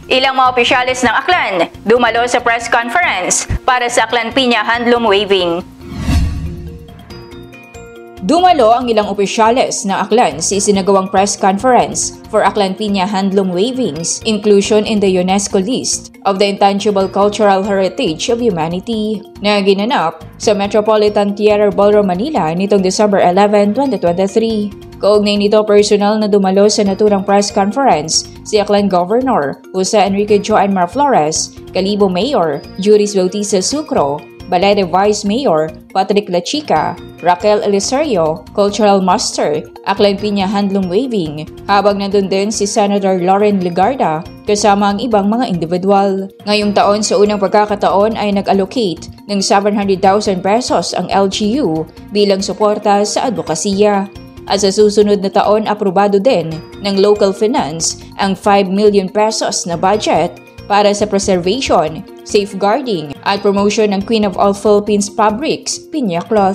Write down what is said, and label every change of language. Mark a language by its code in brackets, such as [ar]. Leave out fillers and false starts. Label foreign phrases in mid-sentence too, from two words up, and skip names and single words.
[tl] Ilang mga opisyalis ng Aklan dumalo sa press conference para sa Aklan Piña Handloom Waving. Dumalo ang ilang opisyales ng Aklan sa isinagawang [en] press conference for Aklan Piña Handloom Waving's inclusion in the UNESCO list of the Intangible Cultural Heritage of Humanity [tl] na ginanap sa Metropolitan Theater Ballroom, Manila nitong December 11, 2023. Kaugnay nito, personal na dumalo sa naturang [en] press conference [tl] si Aklan Governor Jose Enrique Joan Mar Flores, Kalibo Mayor Juris Bautista Sucro, Balete Vice Mayor Patrick Lachica, Raquel Elisario, [en] Cultural Master, [tl] Aklan Piña Handloom Waving, habang nandun din si Senator Lauren Legarda kasama ang ibang mga individual. Ngayong taon sa unang pagkakataon ay nag-allocate ng 700,000 pesos ang LGU bilang suporta sa advokasya. At sa susunod na taon, aprobado din ng [en] local finance [tl] ang 5 million pesos na budget para sa [en] preservation, safeguarding [tl] at promotion ng Queen of all Philippines Fabrics, Piña Cloth.